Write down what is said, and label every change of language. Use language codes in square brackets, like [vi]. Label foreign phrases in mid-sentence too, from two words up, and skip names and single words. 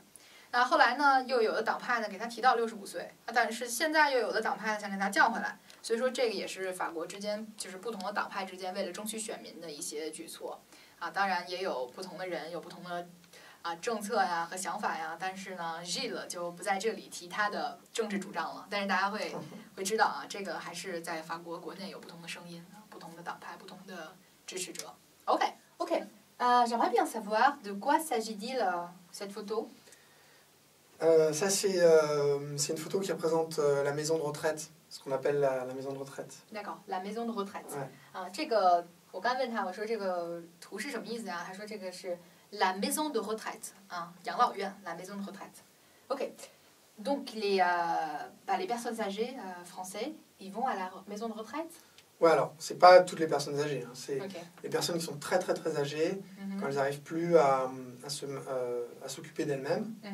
[zh] 那后来呢，又有的党派呢给他提到65岁，但是现在又有的党派呢想给他降回来，所以说这个也是法国之间就是不同的党派之间为了争取选民的一些举措啊。当然也有不同的人有不同的政策呀和想法呀，但是呢 Gilles 就不在这里提他的政治主张了。但是大家会知道啊，这个还是在法国国内有不同的声音，不同的党派，不同的支持者。OK， [fr] j'aimerais bien savoir de quoi s'agit-il cette photo? Ça c'est une photo qui représente la maison de retraite, ce qu'on appelle la maison de retraite. D'accord, la maison de retraite. [zh] 这个我刚问他，我说这个图是什么意思呀？他说这个是 [fr] la maison de retraite [zh] 养老院 [fr] la maison de retraite. [zh] OK. [fr] Donc les personnes âgées français, ils vont à la maison de retraite? Ouais, alors c'est pas toutes les personnes âgées, c'est les personnes qui sont très très très âgées, quand elles n'arrivent plus à à s'occuper d'elles-mêmes.